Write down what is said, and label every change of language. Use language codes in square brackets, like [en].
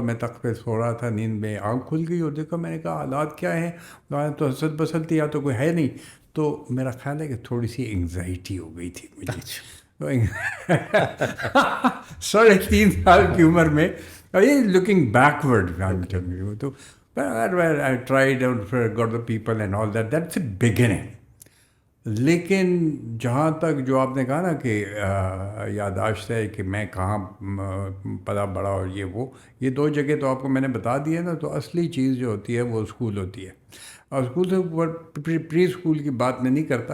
[ur] میں تخت پہ سو رہا تھا، نیند میں آنکھ کھل گئی اور دیکھا، میں نے کہا حالات کیا ہیں. تو حسد بسد تھی یا تو کوئی ہے نہیں. تو میرا خیال ہے کہ تھوڑی سی انگزائٹی ہو گئی تھی مجھے. 3.5 سال کی عمر میں [en] Looking backward. تو I tried and got the people and all that. That's a beginning. [ur] لیکن جہاں تک جو آپ نے کہا نا کہ یادداشت ہے کہ میں کہاں پلا بڑا اور یہ 2 جگہ تو آپ کو میں نے بتا دی ہے نا. تو اصلی چیز جو ہوتی ہے وہ اسکول ہوتی ہے. اور اسکول سے اوپر پری اسکول کی بات میں نہیں کرتا.